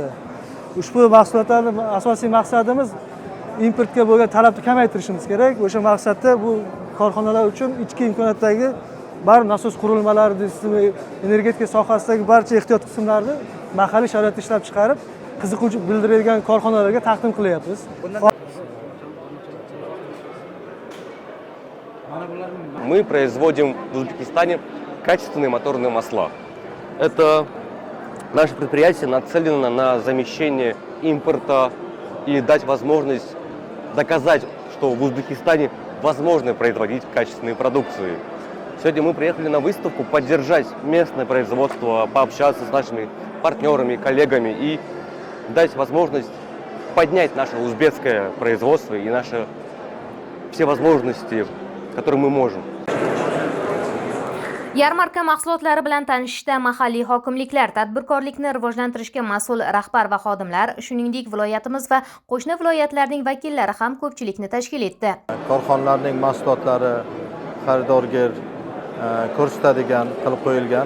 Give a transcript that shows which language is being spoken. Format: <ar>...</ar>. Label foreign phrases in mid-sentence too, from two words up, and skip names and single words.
<uz>Ushbu mahsulotlarning asosiy maqsadimiz importga bo'lgan talabni kamaytirishimiz kerak. O'sha maqsadda bu korxonalar uchun ichki imkoniyatdagi bar nasos qurilmalari deysizmi, energetika sohasidagi barcha ehtiyot qismlarni mahalliy sharoitda ishlab chiqarib, qiziquvchi bildirilgan korxonalarga taqdim qilyapmiz.</uz> <ru>Мы производим в Узбекистане качественные моторные масла. Это наше предприятие нацелено на замещение импорта и дать возможность доказать, что в Узбекистане возможно производить качественные продукции. Сегодня мы приехали на выставку поддержать местное производство, пообщаться с нашими партнерами, коллегами и дать возможность поднять наше узбекское производство и наши все возможности, которые мы можем.</ru> <uz>Yarmarka mahsulotlari bilan tanishishda mahalliy hokimliklar, tadbirkorlikni rivojlantirishga mas'ul rahbar va xodimlar, shuningdek viloyatimiz va qo'shni viloyatlarning vakillari ham ko'pchilikni tashkil etdi. Korxonalarning mahsulotlari xaridorga ko'rsatadigan qilib qo'yilgan.</uz>